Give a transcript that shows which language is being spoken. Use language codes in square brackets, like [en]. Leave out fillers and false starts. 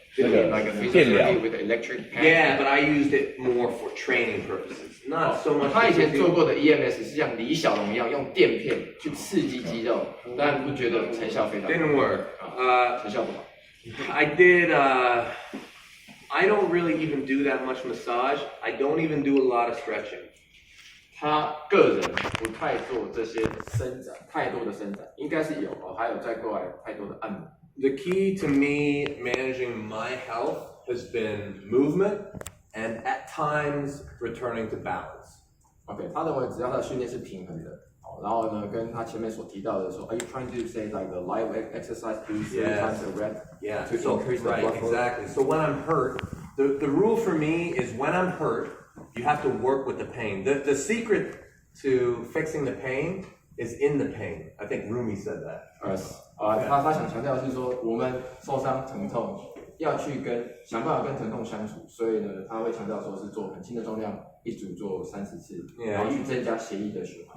[en] Like a physiotherapy with electric pad? Yeah, but I used it more for training purposes. Not so much. [zh] 他以前做过的 EMS 是像李小龙一样用垫片去刺激肌肉，但不觉得成效非常好。 [en] Didn't work. [zh] 成效不好。 [en] I did. I don't really even do that much massage. I don't even do a lot of stretching. [zh] 他个人不太做这些伸展，太多的伸展，应该是有还有再过来太多的按摩。 [en] The key to me managing my health has been movement and at times returning to balance. [zh] OK， 他认为只要他的训练是平衡的，然后呢，跟他前面所提到的说 ， [en] Are you trying to say like the light exercise do 3 times a rep Yeah, to increase the blood flow? exactly. So when I'm hurt, the rule for me is when I'm hurt, you have to work with the pain. The secret to fixing the pain is in the pain. I think Rumi said that. [zh] 他想强调的是说，我们受伤疼痛要去想办法跟疼痛相处，所以呢，他会强调说是做很轻的重量，一组做30次，然后去增加血液的循环。